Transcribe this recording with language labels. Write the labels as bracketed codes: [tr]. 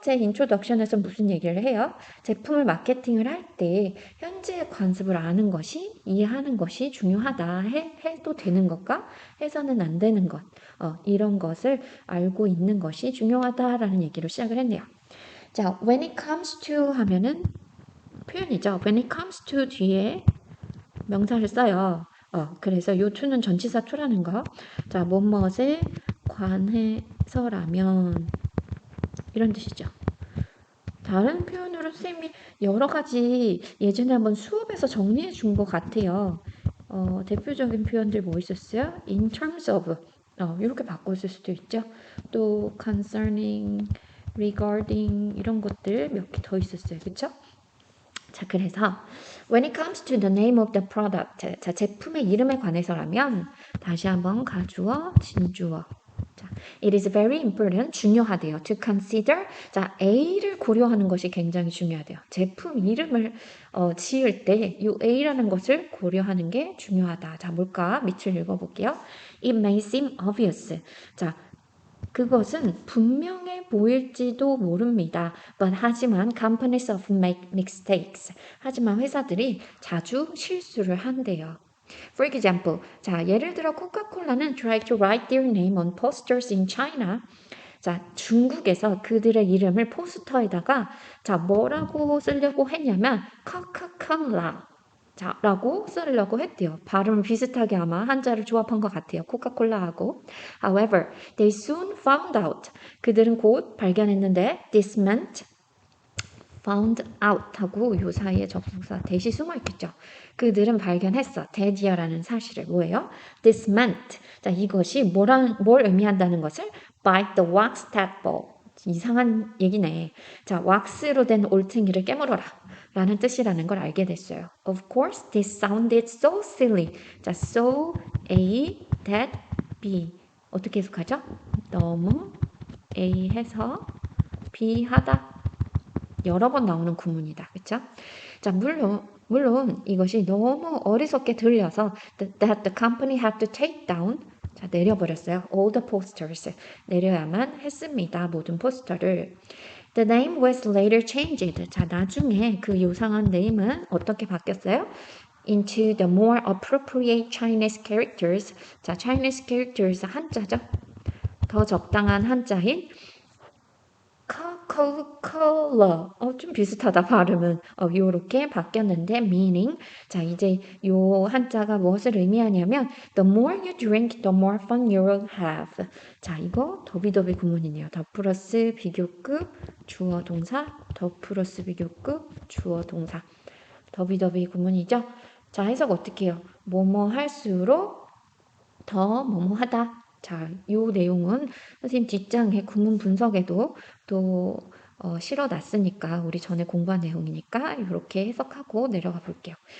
[ko] 번째 인트로덕션에서 무슨 얘기를 해요? 제품을 마케팅을 할 때 현재의 관습을 아는 것이, 이해하는 것이 중요하다. 해도 되는 것과 해서는 안 되는 것, 이런 것을 알고 있는 것이 중요하다라는 얘기로 시작을 했네요. 자, [en] when it comes to [ko] 하면은 표현이죠. when it comes to 뒤에 명사를 써요. 그래서 요 to는 전치사 to라는 거. 자, 무엇에 관해서라면 이런 뜻이죠. 다른 표현으로 선생님이 여러 가지 예전에 한번 수업에서 정리해 준 것 같아요. 대표적인 표현들 뭐 있었어요? [en] In terms of [ko] 이렇게 바꿨을 수도 있죠. 또 concerning, regarding 이런 것들 몇 개 더 있었어요. 그쵸? 자, 그래서 [en] when it comes to the name of the product, [ko] 자, 제품의 이름에 관해서라면 다시 한번 가주어, 진주어. [en] 자, it is very important, [ko] 중요하대요. [en] to consider, [ko] 자, A를 고려하는 것이 굉장히 중요하대요. 제품 이름을 지을 때 이 A라는 것을 고려하는 게 중요하다. 자, 뭘까? 밑줄 읽어볼게요. [en] It may seem obvious. [ko] 자, 그것은 분명해 보일지도 모릅니다. [en] But [ko] 하지만 [en] companies often make mistakes. [ko] 하지만 회사들이 자주 실수를 한대요. [en] For example, [ko] 자, 예를 들어 코카콜라는 [en] tried to write their name on posters in China. [ko] 자, 중국에서 그들의 이름을 포스터에다가 자, 뭐라고 쓰려고 했냐면 코카콜라. 자, 라고 쓰려고 했대요. 발음 비슷하게 아마 한자를 조합한 것 같아요. 코카콜라하고. [en] However, they soon found out. [ko] 그들은 곧 발견했는데 [en] this meant found out [ko] 하고 요 사이에 접속사 대시 숨어 있겠죠. 그들은 발견했어. 대디어라는 사실을 뭐예요? [en] This meant. [ko] 자, 이것이 뭘 의미한다는 것을 [en] by the wax tadpole. [ko] 이상한 얘기네. 자, 왁스로 된 올챙이를 깨물어라. 라는 뜻이라는 걸 알게 됐어요. [en] Of course, this sounded so silly. [ko] 자, [en] so A, that B. [ko] 어떻게 해석하죠? 너무 A 해서 B 하다. 여러 번 나오는 구문이다. 그쵸? 자, 물론 이것이 너무 어리석게 들려서 [en] that the company had to take down. [ko] 자, 내려버렸어요. [en] All the posters. [ko] 내려야만 했습니다. 모든 포스터를. [en] The name was later changed. [ko] 자, 나중에 그 요상한 네임은 어떻게 바뀌었어요? [en] Into the more appropriate Chinese characters. [ko] 자, [en] Chinese characters [ko] 한자죠. 더 적당한 한자인 Coca-Cola. 좀 비슷하다 발음은. 요렇게 바뀌었는데 meaning. 자, 이제 요 한자가 무엇을 의미하냐면 [en] the more you drink, the more fun you will have. [ko] 자, 이거 더비더비 구문이네요. 더 플러스 비교급 주어 동사, 더 플러스 비교급 주어 동사. 더비더비 구문이죠. 자, 해석 어떻게 해요? 뭐뭐 할수록 더 뭐뭐 하다. 자, 요 내용은 선생님 뒷장에 구문 분석에도 또 실어놨으니까 우리 전에 공부한 내용이니까 이렇게 해석하고 내려가 볼게요.